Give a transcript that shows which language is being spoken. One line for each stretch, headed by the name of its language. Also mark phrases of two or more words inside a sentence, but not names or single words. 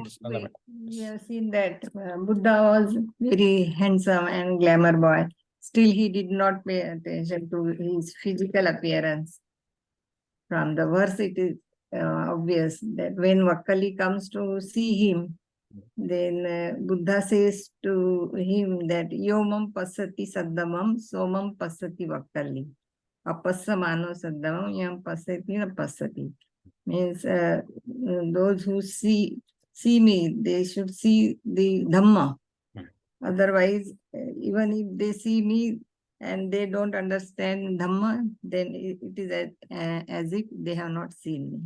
English: We have seen that Buddha was very handsome and glamour boy. Still, he did not pay attention to his physical appearance. From the verse, it is obvious that when Vakkali comes to see him, then Buddha says to him that
Pali: Yomam pasati saddamam somam pasati Vakkali. Apassa mano saddamam yam pasati na pasati.
English: Means those who see me, they should see the Dhamma. Otherwise, even if they see me and they don't understand Dhamma, then it is as if they have not seen